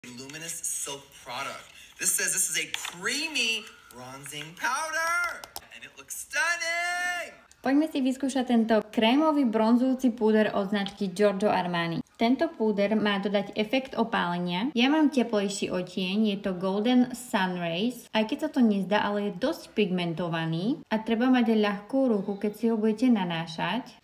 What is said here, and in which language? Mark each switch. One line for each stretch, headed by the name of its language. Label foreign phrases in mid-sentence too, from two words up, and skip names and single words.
English: Luminous Silk product. This says this is a creamy bronzing powder and it looks stunning.
Slovak: Poďme si vyskúšať tento krémový bronzujúci púder od značky Giorgio Armani. Tento púder má dodať efekt opálenia. Ja mám teplejší odtieň, je to Golden Sun Rays. Aj keď sa to nezdá, ale je dosť pigmentovaný a treba mať ľahkú ruku, keď si ho budete nanášať.